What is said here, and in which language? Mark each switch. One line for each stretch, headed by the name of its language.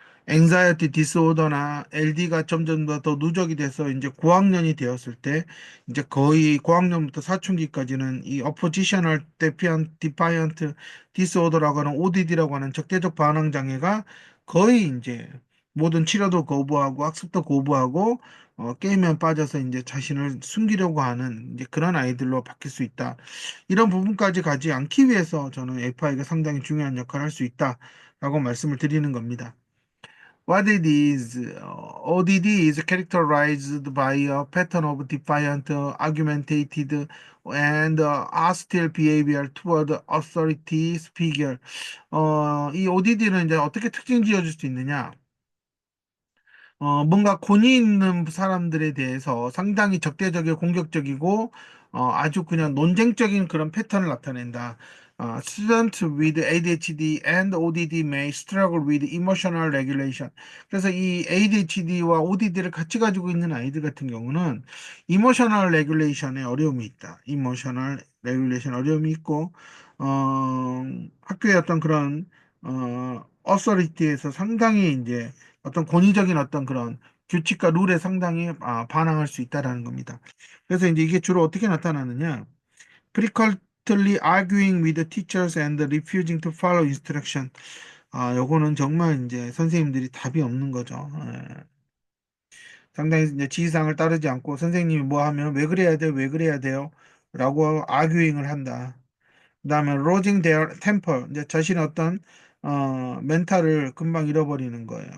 Korean: anxiety disorder나 LD가 점점 더 누적이 돼서 이제 고학년이 되었을 때, 이제 거의 고학년부터 사춘기까지는 이 oppositional defiant disorder라고 하는 ODD라고 하는 적대적 반항 장애가 거의 이제 모든 치료도 거부하고 학습도 거부하고 게임에 빠져서 이제 자신을 숨기려고 하는 이제 그런 아이들로 바뀔 수 있다. 이런 부분까지 가지 않기 위해서 저는 FI가 상당히 중요한 역할을 할 수 있다라고 말씀을 드리는 겁니다.
English: What it is, ODD is characterized by a pattern of defiant, argumentative, and hostile behavior toward authority figure.
Korean: 이 ODD는 이제 어떻게 특징 지어줄 수 있느냐? 뭔가 권위 있는 사람들에 대해서 상당히 적대적이고 공격적이고, 아주 그냥 논쟁적인 그런 패턴을 나타낸다.
English: Students with ADHD and ODD may struggle with emotional regulation.
Korean: 그래서 이 ADHD와 ODD를 같이 가지고 있는 아이들 같은 경우는
English: emotional regulation
Korean: 에 어려움이 있다.
English: emotional regulation
Korean: 어려움이 있고, 학교의 어떤 그런, authority에서 상당히 이제 어떤 권위적인 어떤 그런 규칙과 룰에 상당히 반항할 수 있다라는 겁니다. 그래서 이제 이게 주로 어떻게 나타나느냐?
English: frequently arguing with the teachers and refusing to follow instruction.
Korean: 요거는 정말 이제 선생님들이 답이 없는 거죠. 예. 상당히 이제 지시사항을 따르지 않고 선생님이 뭐 하면 왜 그래야 돼요? 왜 그래야 돼요? 라고 arguing을 한다. 그다음에
English: losing their temper,
Korean: 이제 자신의 어떤 멘탈을 금방 잃어버리는 거예요.